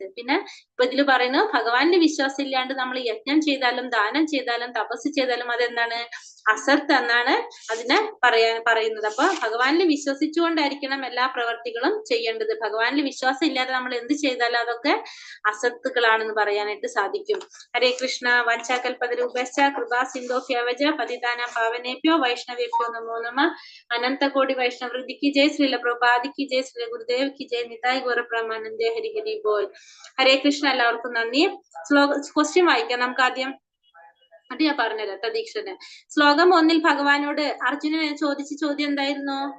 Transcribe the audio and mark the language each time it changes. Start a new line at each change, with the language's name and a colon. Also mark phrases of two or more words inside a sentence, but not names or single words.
Malayalam: പിന്നെ ഇപ്പൊ ഇതിൽ പറയുന്നു, ഭഗവാന്റെ വിശ്വാസം ഇല്ലാണ്ട് നമ്മൾ യജ്ഞം ചെയ്താലും ദാനം ചെയ്താലും തപസ് ചെയ്താലും അതെന്താണ്, അസത്ത് എന്നാണ് അതിനെ പറയുന്നത്. അപ്പൊ ഭഗവാനിൽ വിശ്വസിച്ചുകൊണ്ടായിരിക്കണം എല്ലാ പ്രവർത്തികളും ചെയ്യേണ്ടത്. ഭഗവാനിൽ വിശ്വാസം ഇല്ലാതെ നമ്മൾ എന്ത് ചെയ്താലും അതൊക്കെ അസത്തുക്കളാണെന്ന് പറയാനായിട്ട് സാധിക്കും.
Sanskrit: ഹരേ കൃഷ്ണ. വഞ്ചാകൽപതരൂപശ്ച കൃപാ സിന്ധോഭ്യവച പതിതാനാം പാവനേഭ്യോ വൈഷ്ണവേഭ്യോ നമോ നമഃ.
Hindi: अनंतकोटि वैष्णवृति की जय। श्रील प्रभुपादि की जय. श्रील गुरुदेव की जय.
Bangla: নিতাই গৌরপ্রমানন্দে। হরি হরি বোল. ഹരേ കൃഷ്ണ.
Malayalam: എല്ലാവർക്കും നന്ദി. ക്വസ്റ്റ്യൻ വായിക്കാം നമുക്ക് ആദ്യം. അത് ഞാൻ പറഞ്ഞുതരാം ദീക്ഷന്. ശ്ലോകം 1 ഭഗവാനോട് അർജുനൻ ചോദിച്ച ചോദ്യം എന്തായിരുന്നു?